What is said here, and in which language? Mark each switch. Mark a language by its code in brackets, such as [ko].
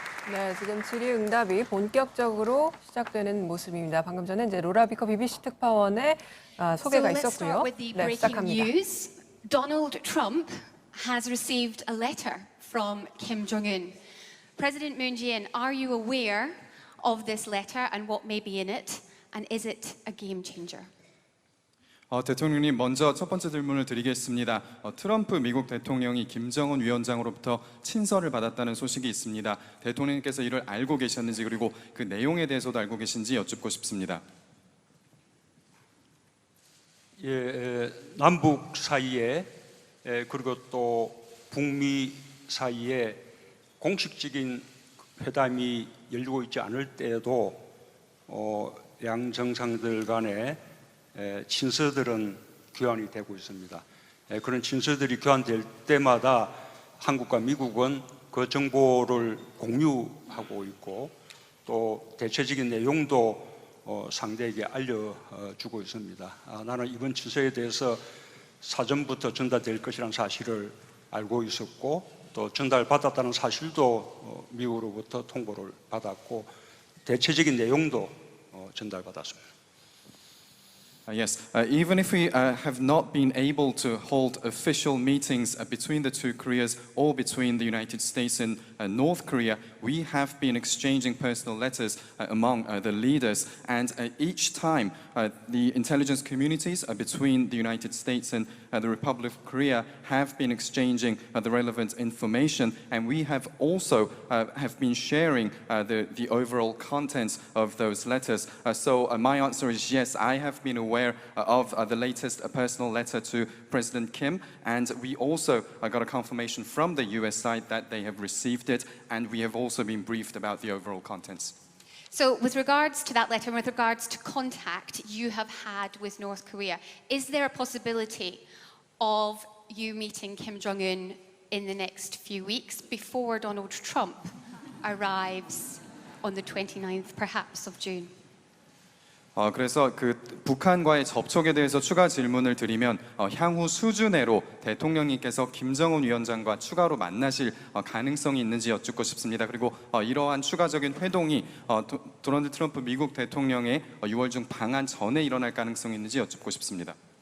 [ko] 네, 지금 질의응답이 본격적으로 시작되는 모습입니다. 방금 전에 이제 로라 비커 BBC 특파원의 소개가 [en] So let's [ko] 있었고요. [en] start with the [ko] 네, [en] breaking [ko] 시작합니다. [en] news. Donald Trump has received a letter from Kim Jong-un. President Moon Jae-in, are you aware of this letter and what may be in it? And is it a game changer? [ko] 대통령님, 먼저 첫 번째 질문을 드리겠습니다. 트럼프 미국 대통령이 김정은 위원장으로부터 친서를 받았다는 소식이 있습니다. 대통령님께서 이를 알고 계셨는지 그리고 그 내용에 대해서도 알고 계신지 여쭙고 싶습니다. 예, 남북 사이에 그리고 또 북미 사이에 공식적인 회담이 열리고 있지 않을 때에도 양 정상들 간에 친서들은 교환이 되고 있습니다. 그런 친서들이 교환될 때마다 한국과 미국은 그 정보를 공유하고 있고 또 대체적인 내용도 상대에게 알려주고 있습니다. 나는 이번 친서에 대해서 사전부터 전달될 것이라는 사실을 알고 있었고 또 전달받았다는 사실도 미국으로부터 통보를 받았고 대체적인 내용도 전달받았습니다. [en] Yes, even if we have not been able to hold official meetings between the two Koreas or between the United States and North Korea, we have been exchanging personal letters among the leaders. And each time, the intelligence communities between the United States and the Republic of Korea have been exchanging the relevant information. And we have also have been sharing the overall contents of those letters. So my answer is yes, I have been aware of the latest personal letter to President Kim, and we also got a confirmation from the US side that they have received it, and we have also been briefed about the overall contents. So with regards to that letter, and with regards to contact you have had with North Korea, is there a possibility of you meeting Kim Jong-un in the next few weeks before Donald Trump arrives on the 29th, perhaps, of June? [ko] 그래서 그 북한과의 접촉에 대해서 추가 질문을 드리면 향후 수주 내로 대통령님께서 김정은 위원장과 추가로 만나실 가능성이 있는지 여쭙고 싶습니다. 그리고 이러한 추가적인 회동이 도널드 트럼프 미국 대통령의 6월 중 방한 전에 일어날 가능성이 있는지 여쭙고 싶습니다.